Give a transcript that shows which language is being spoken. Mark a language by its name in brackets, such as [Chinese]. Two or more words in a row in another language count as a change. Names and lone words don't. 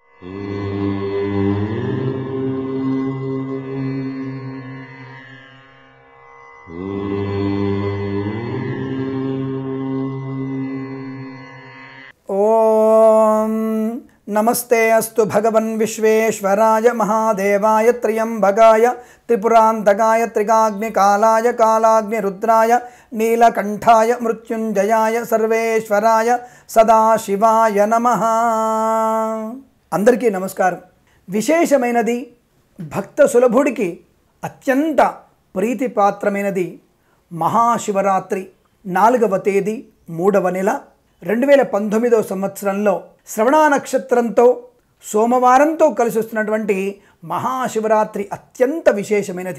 [Sanskrit] नमस्ते अस्तु भगवन् विश्वेश्वराय महादेवाय त्र्यंबकाय त्रिपुरान्तकाय त्रिकाग्निकालाय कालाग्निरुद्राय नीलकंठाय मृत्युंजयाय सर्वेश्वराय सदाशिवाय नमः। [Telugu] అందరికీ నమస్కారం। विशेषమైనది భక్త సులభుడికి అత్యంత ప్రీతిపాత్రమైనది మహాశివరాత్రి 4వ తేదీ 3వ నెల 2019వ సంవత్సరంలో శ్రవణ నక్షత్రంతో సోమవారంతో కలిసి వస్తున్నటువంటి మహాశివరాత్రి అత్యంత విశేషమైనది.